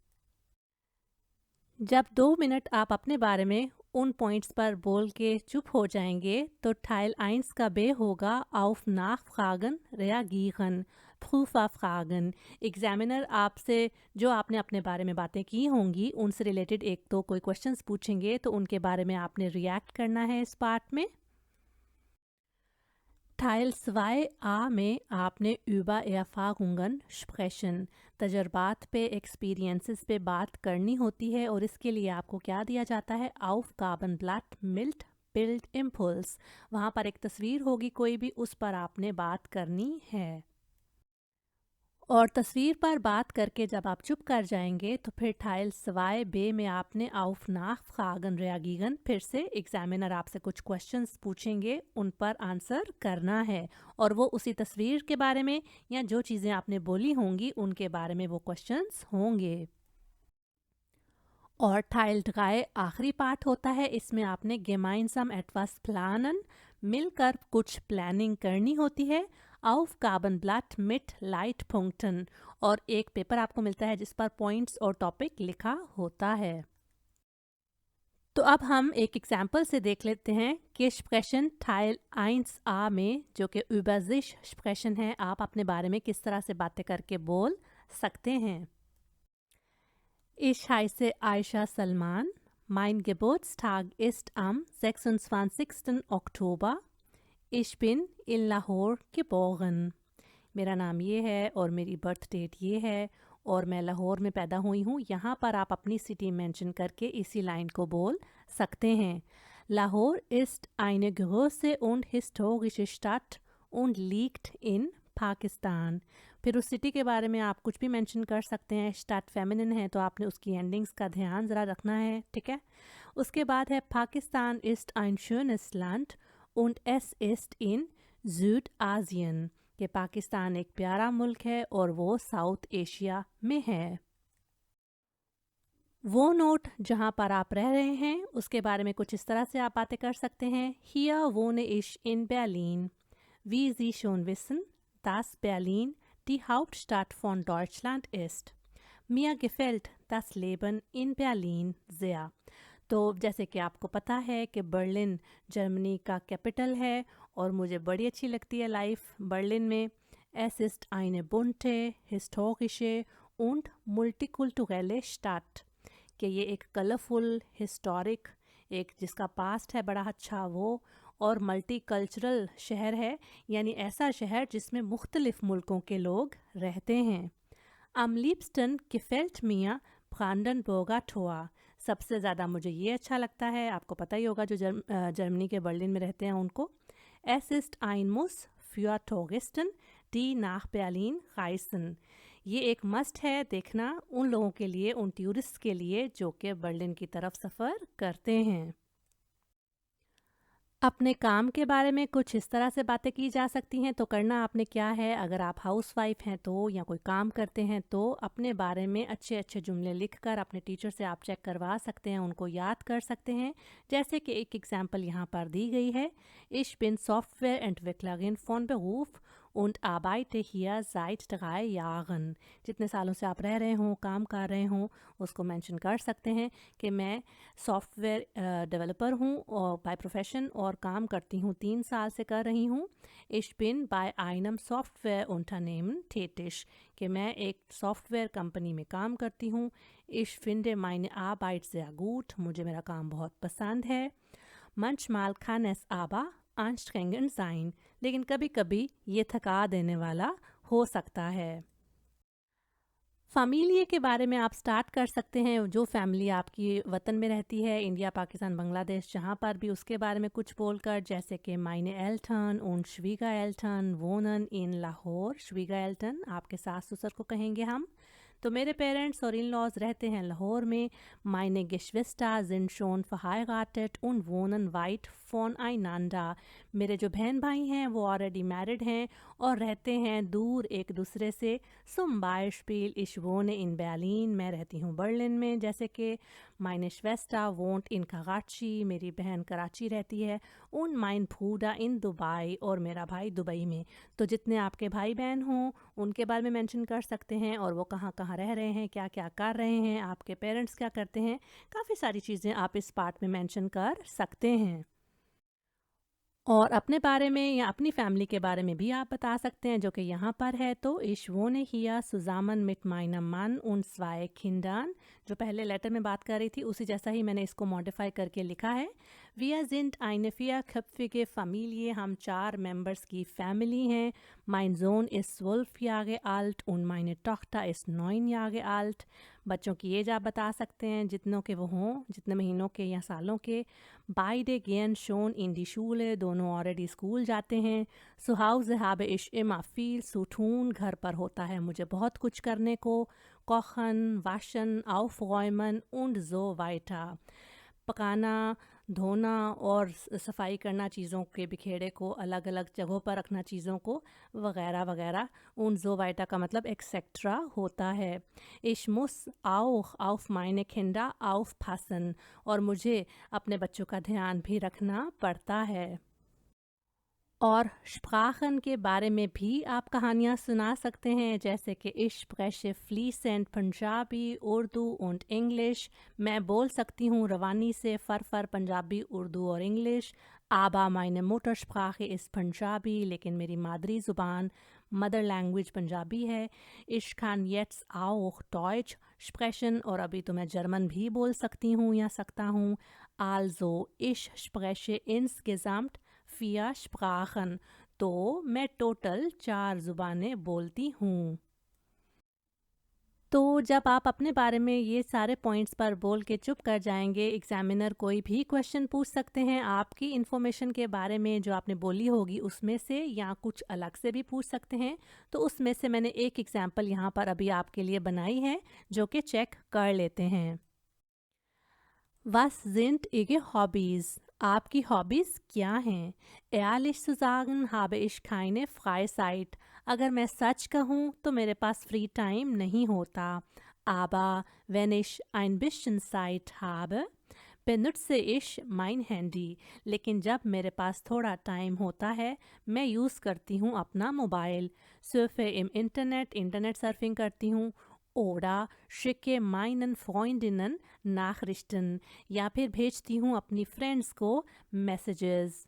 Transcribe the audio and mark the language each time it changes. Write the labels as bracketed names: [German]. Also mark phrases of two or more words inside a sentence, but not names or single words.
[Hindi] जब 2 मिनट आप अपने बारे में उन पॉइंट्स पर बोल के चुप हो जाएंगे तो Teil 1 का बे होगा [German] auf Nachfragen reagieren, Prüferfragen. [Hindi] एग्जामिनर आपसे जो आपने अपने बारे में बातें की होंगी उनसे रिलेटेड एक तो कोई क्वेश्चंस पूछेंगे, तो उनके बारे में आपने रिएक्ट करना है इस पार्ट में. [German] Teil 2a [Hindi] में आपने [German] über Erfahrungen sprechen, [Hindi] तजर्बात पे, एक्सपीरियंसेस पे बात करनी होती है. और इसके लिए आपको क्या दिया जाता है, [German] Aufgabenblatt mit Bildimpuls. [Hindi] वहाँ पर एक तस्वीर होगी कोई भी, उस पर आपने बात करनी है. और तस्वीर पर बात करके जब आप चुप कर जाएंगे तो फिर Teil 2b में आपने [German] auf Nachfragen reagieren, [Hindi] फिर से एग्जामिनर आपसे कुछ क्वेश्चंस पूछेंगे, उन पर आंसर करना है और वो उसी तस्वीर के बारे में या जो चीज़ें आपने बोली होंगी उनके बारे में वो क्वेश्चंस होंगे। और Teil 3 आखिरी पार्ट होता है, इसमें आपने [German] gemeinsam etwas planen, [Hindi] मिलकर कुछ प्लानिंग करनी होती है, [German] Aufgabenblatt mit Leitpunkten, [Hindi] और एक पेपर आपको मिलता है जिस पर पॉइंट्स और टॉपिक लिखा होता है। तो अब हम एक एग्जाम्पल से देख लेते हैं कि स्प्रेशन Teil 1a में, जो कि [German] über sich sprechen [Hindi] है, आप अपने बारे में किस तरह से बातें करके बोल सकते हैं। [German] Ich heiße Aisha Salman. Mein Geburtstag ist am 26. Oktober. Ich bin in Lahore geboren. [Hindi] मेरा नाम ये है और मेरी [English] birth date [Hindi] ये है और मैं लाहौर में पैदा हुई हूँ। यहाँ पर आप अपनी सिटी मेंशन करके इसी लाइन को बोल सकते हैं। [German] Lahore ist eine große und historische Stadt und liegt in पाकिस्तान। [Hindi] फिर उस सिटी के बारे में आप कुछ भी मेंशन कर सकते हैं। स्टार्ट फेमिनिन है तो आपने उसकी एंडिंग्स का ध्यान ज़रा रखना है, ठीक है। उसके बाद है [German] पाकिस्तान ist ein schönes Land und es ist in Südasien, [Hindi] कि पाकिस्तान एक प्यारा मुल्क है और वो साउथ एशिया में है। वो नोट जहाँ पर आप रह रहे हैं उसके बारे में कुछ इस तरह से आप बातें कर सकते हैं। [German] Hier wohne ich in Berlin. Wie Sie schon wissen, dass Berlin die Hauptstadt von Deutschland ist. Mir gefällt das Leben in Berlin sehr. [Hindi] तो जैसे कि आपको पता है कि बर्लिन जर्मनी का कैपिटल है और मुझे बड़ी अच्छी लगती है लाइफ बर्लिन में। [German] Es ist eine bunte, historische und multikulturelle Stadt, [Hindi] कि ये एक कलरफुल, हिस्टोरिक, एक जिसका पास्ट है बड़ा अच्छा वो, और [English] multi cultural [Hindi] शहर है, यानी ऐसा शहर जिसमें मुख्तलिफ मुल्कों के लोग रहते हैं। [German] Am liebsten gefällt mir Brandenburger Tor. [Hindi] सबसे ज़्यादा मुझे ये अच्छा लगता है, आपको पता ही होगा जो जर्मनी के बर्लिन में रहते हैं उनको। [German] Es ist ein Muss für Touristen, die nach Berlin reisen. [Hindi] ये एक मस्ट है देखना उन लोगों के लिए, उन टूरिस्ट के लिए जो कि बर्लिन की तरफ सफ़र करते हैं। अपने काम के बारे में कुछ इस तरह से बातें की जा सकती हैं। तो करना आपने क्या है, अगर आप हाउसवाइफ हैं तो या कोई काम करते हैं तो अपने बारे में अच्छे अच्छे जुमले लिखकर अपने टीचर से आप चेक करवा सकते हैं, उनको याद कर सकते हैं। जैसे कि एक एग्जांपल यहाँ पर दी गई है, [German] Ich bin Softwareentwicklerin von Beruf und arbeite hier seit 3 Jahren. [Hindi] जितने सालों से आप रह रहे हों, काम कर रहे हों, उसको मेंशन कर सकते हैं कि मैं [English] software developer [Hindi] हूँ और [English] by profession [Hindi] और काम करती हूँ, 3 साल से कर रही हूँ। [German] Ich bin bei einem Softwareunternehmen tätig, [Hindi] कि मैं एक [English] software company [Hindi] में काम करती हूँ। [German] Ich finde meine Arbeit sehr gut, [Hindi] मुझे मेरा काम बहुत पसंद है। [German] Manchmal kann es aber anstrengend sein, [Hindi] लेकिन कभी कभी ये थका देने वाला हो सकता है। फ़ैमिली के बारे में आप स्टार्ट कर सकते हैं, जो फैमिली आपकी वतन में रहती है, इंडिया, पाकिस्तान, बांग्लादेश, जहाँ पर भी, उसके बारे में कुछ बोलकर, जैसे कि [German] meine Eltern und Schwiegereltern wohnen in Lahore. [Hindi] Schwiegereltern आपके सास ससुर को कहेंगे हम। तो मेरे पेरेंट्स और [English] in laws [Hindi] रहते हैं लाहौर में। [German] Meine Geschwister sind schon verheiratet und wohnen weit voneinander. [Hindi] मेरे जो बहन भाई हैं वो [English] already married [Hindi] हैं और रहते हैं दूर एक दूसरे से। [German] Zum Beispiel ich wohne in Berlin, [Hindi] मैं रहती हूँ बर्लिन में। जैसे कि [German] meine Schwester wohnt in Karachi, [Hindi] मेरी बहन कराची रहती है। [German] Und mein Bruder in Dubai, [Hindi] और मेरा भाई दुबई में। तो जितने आपके भाई बहन हों उनके बारे में मेंशन कर सकते हैं और वो कहाँ कहाँ रह रहे हैं, क्या क्या कर रहे हैं, आपके पेरेंट्स क्या करते हैं। काफ़ी सारी चीज़ें आप इस पार्ट में मेंशन कर सकते हैं। और अपने बारे में या अपनी फैमिली के बारे में भी आप बता सकते हैं, जो कि यहाँ पर है। [German] तो Ich wohne hier zusammen mit meinem Mann und 2 Kindern, [Hindi] जो पहले लेटर में बात कर रही थी उसी जैसा ही मैंने इसको मॉडिफाई करके लिखा है। [German] Wir sind eine vierköpfige Familie, [Hindi] हम 4 Members की Family हैं. [German] Mein Sohn ist 12 Jahre alt und meine Tochter ist 9 Jahre alt. [Hindi] बच्चों की एज आप बता सकते हैं जितनों के वो हों, जितने महीनों के या सालों के. [German] Beide gehen schon in die Schule, [Hindi] दोनों already स्कूल जाते हैं. [German] Zu Hause habe ich immer viel zu tun, [Hindi] घर पर होता है मुझे बहुत कुछ करने को. [German] Kochen, waschen, aufräumen und so weiter. [Hindi] पकाना, धोना और सफाई करना, चीज़ों के बिखेरे को अलग अलग जगहों पर रखना चीज़ों को, वगैरह वगैरह. उन [German] so weiter [Hindi] का मतलब एक्सेट्रा होता है. [German] Ich muss auch auf meine Kinder aufpassen, [Hindi] और मुझे अपने बच्चों का ध्यान भी रखना पड़ता है. और स्प्राchen के बारे में भी आप कहानियाँ सुना सकते हैं, जैसे कि [German] ich spreche fließend पंजाबी, उर्दू und English. [Hindi] मैं बोल सकती हूँ रवानी से फर पंजाबी, उर्दू और इंग्लिश. [German] aber meine Muttersprache ist [Hindi] पंजाबी, लेकिन मेरी मादरी ज़ुबान, [English] mother language [Hindi] पंजाबी है. [German] ich kann jetzt auch Deutsch sprechen, [Hindi] और अभी तो मैं जर्मन भी बोल सकती हूँ या सकता हूँ. [German] also ich spreche insgesamt 4 Sprachen, [Hindi] तो मैं टोटल 4 ज़ुबानें बोलती हूँ. तो जब आप अपने बारे में ये सारे पॉइंट्स पर बोल के चुप कर जाएंगे, एग्जामिनर कोई भी क्वेश्चन पूछ सकते हैं आपकी इन्फॉर्मेशन के बारे में जो आपने बोली होगी उसमें से, या कुछ अलग से भी पूछ सकते हैं. तो उसमें से मैंने एक एग्जाम्पल यहाँ पर अभी आपके लिए बनाई है जो कि चेक कर लेते हैं. [German] Was sind Ihre Hobbys? [Hindi] आपकी हॉबीज़ क्या हैं? [German] Ehrlich zu sagen habe ich keine Freizeit. [Hindi] अगर मैं सच कहूँ तो मेरे पास [English] free time [Hindi] नहीं होता. [German] Aber wenn ich ein bisschen Zeit habe, benutze ich mein Handy. [Hindi] लेकिन जब मेरे पास थोड़ा टाइम होता है, मैं यूज़ करती हूँ अपना मोबाइल. [German] Surfe im Internet, [English] internet surfing [Hindi] करती हूँ. [German] Oder schicke meinen Freundinnen Nachrichten, [Hindi] या फिर भेजती हूँ अपनी फ्रेंड्स को मैसेजेस.